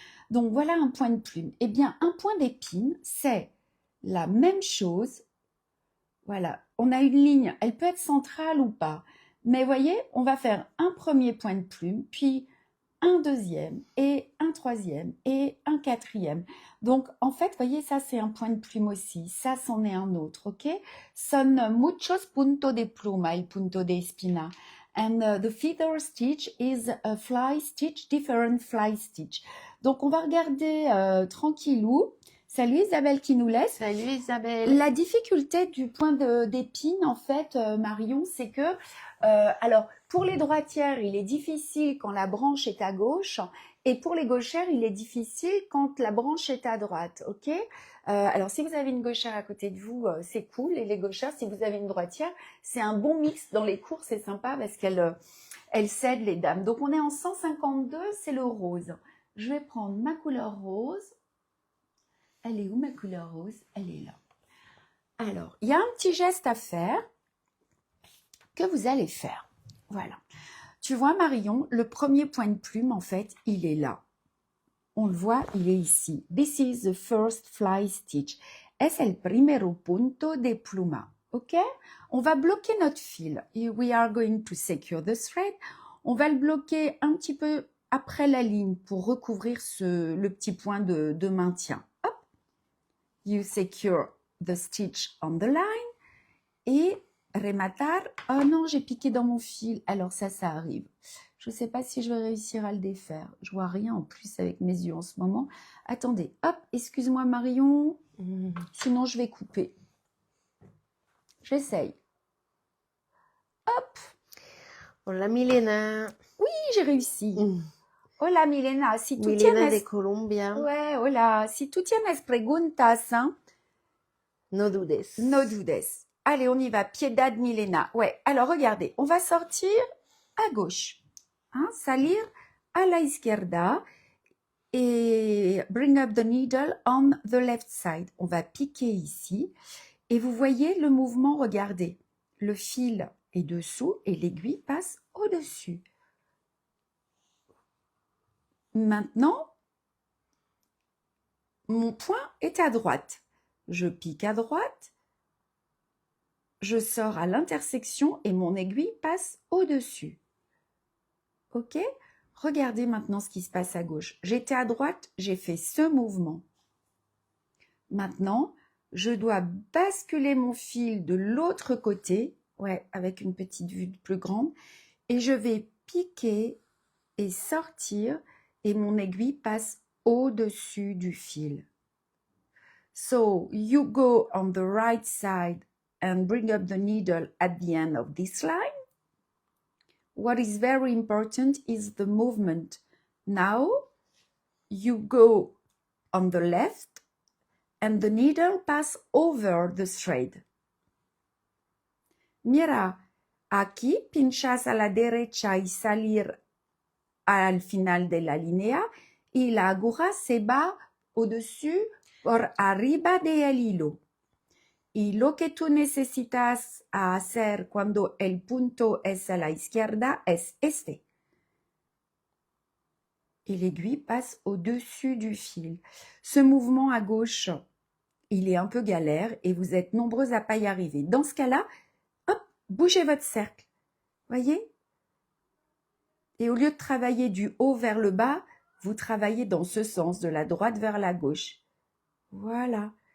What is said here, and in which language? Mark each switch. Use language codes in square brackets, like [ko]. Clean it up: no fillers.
[fr] Donc voilà un point de plume. Eh bien, un point d'épine, c'est la même chose. Voilà. On a une ligne, elle peut être centrale ou pas. Mais voyez, on va faire un premier point de plume, puis un deuxième et un troisième et un quatrième. Donc, en fait, voyez, ça, c'est un point de plume aussi. Ça, c'en est un autre, ok? [es] Son muchos puntos de pluma, el punto de espina. [en] And the feather stitch is a fly stitch, different fly stitch. [fr] Donc, on va regarder tranquillou. Salut Isabelle qui nous laisse. Salut Isabelle. La difficulté du point d'épine, en fait, Marion, c'est que, alors, pour les droitières, il est difficile quand la branche est à gauche, et pour les gauchères, il est difficile quand la branche est à droite, ok? Alors, si vous avez une gauchère à côté de vous, c'est cool, et les gauchères, si vous avez une droitière, c'est un bon mix dans les cours, c'est sympa parce qu'elle cède les dames. Donc, on est en 152, c'est le rose. Je vais prendre ma couleur rose. Elle est où ma couleur rose? Elle est là. Alors, il y a un petit geste à faire que vous allez faire. Voilà. Tu vois, Marion, le premier point de plume, en fait, il est là. On le voit, il est ici. [en] This is the first fly stitch. [es] Es el primero punto de pluma. [fr] OK? On va bloquer notre fil. [en] We are going to secure the thread. [fr] On va le bloquer un petit peu après la ligne pour recouvrir le petit point de maintien. Hop. [en] You secure the stitch on the line et [es] rematar. [fr] Oh non, j'ai piqué dans mon fil. Alors ça arrive. Je ne sais pas si je vais réussir à le défaire. Je vois rien en plus avec mes yeux en ce moment. Attendez, hop, excuse-moi Marion. Sinon je vais couper. J'essaye. Hop. [es] Hola Milena. [fr] Oui, j'ai réussi. [es] Hola Milena, si tú Milena tienes... de Colombia. Ouais, hola. Si tú tienes preguntas, hein, No dudes. No dudes. [fr] Allez, on y va. Piedad Milena. Ouais, alors regardez, on va sortir à gauche. [en] Hein, [es] salir a la izquierda [en] et bring up the needle on the left side. [fr] On va piquer ici. Et vous voyez le mouvement, regardez. Le fil est dessous et l'aiguille passe au-dessus. Maintenant, mon point est à droite. Je pique à droite, je sors à l'intersection et mon aiguille passe au-dessus. Ok? Regardez maintenant ce qui se passe à gauche. J'étais à droite, j'ai fait ce mouvement. Maintenant, je dois basculer mon fil de l'autre côté, ouais, avec une petite vue plus grande, et je vais piquer et sortir, et mon aiguille passe au-dessus du fil. [en] So, you go on the right side and bring up the needle at the end of this line. What is very important is the movement. Now, you go on the left and the needle pass over the thread. [es] Mira, aquí pinchas a la derecha y salir al final de la línea y la aguja se va [fr] au-dessus [es] por arriba del hilo. Y lo que tú necesitas hacer cuando el punto es a la izquierda es este. [fr] Et l'aiguille passe au-dessus du fil. Ce mouvement à gauche, il est un peu galère et vous êtes nombreux à pas y arriver. Dans ce cas-là, hop, bougez votre cercle. Voyez? Et au lieu de travailler du haut vers le bas, vous travaillez dans ce sens, de la droite vers la gauche. Voilà.